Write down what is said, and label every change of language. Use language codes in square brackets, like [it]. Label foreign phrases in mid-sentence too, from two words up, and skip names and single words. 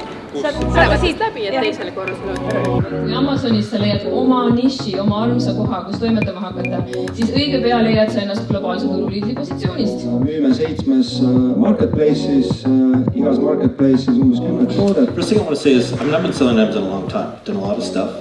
[et] Aga siit läbi, et teisele korrusele on. Kui Amazonis sa leiad oma niši, oma alusa koha, kus toimetama hakata, siis õige pea leiad sa ennast globaalse turuliidri positsioonist. Müüme 7 marketplace'is, igas marketplace'is umbes 10 toodet. [en] First thing I want to say is, I've been selling Amazon a long time, done a lot of stuff.